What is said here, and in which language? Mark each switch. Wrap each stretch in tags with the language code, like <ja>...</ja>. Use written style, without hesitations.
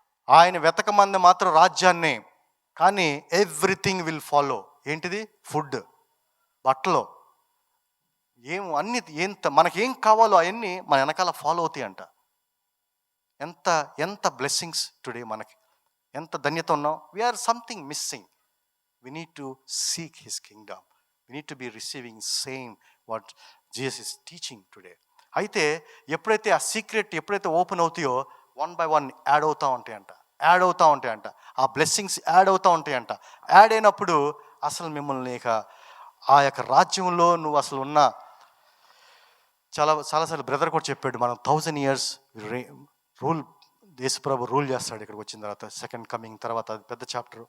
<te>ఆయన వెతకమంది మాత్రం రాజ్యాన్ని, కానీ</te> <en>Everything will follow.</en> <te>ఏంటిది? ఫుడ్, బట్టలు, అన్ని ఎంత మనకేం కావాలో అవన్నీ మన వెనకాల ఫాలో అవుతాయి అంట. ఎంత ఎంత బ్లెస్సింగ్స్ టుడే మనకి, ఎంత ధన్యత ఉన్నాం.</te> <en>We are something missing. we need to seek his kingdom. we need to be receiving same what Jesus is teaching today.</en> <te>అయితే ఎప్పుడైతే ఆ సీక్రెట్ ఎప్పుడైతే ఓపెన్ అవుతాయో, 1 by 1 యాడ్ అవుతూ ఉంటాయంట. ఆ బ్లెస్సింగ్స్ యాడ్ అవుతూ ఉంటాయంట. యాడ్ అయినప్పుడు అసలు మిమ్మల్ని ఇక ఆ యొక్క రాజ్యంలో నువ్వు అసలు ఉన్న చాలాసార్లు బ్రదర్ కూడా చెప్పాడు, మనం 1000 years రూల్, యేసుప్రభు రూల్ చేస్తాడు ఇక్కడికి వచ్చిన తర్వాత, సెకండ్ కమింగ్ తర్వాత. అది పెద్ద చాప్టర్.</te>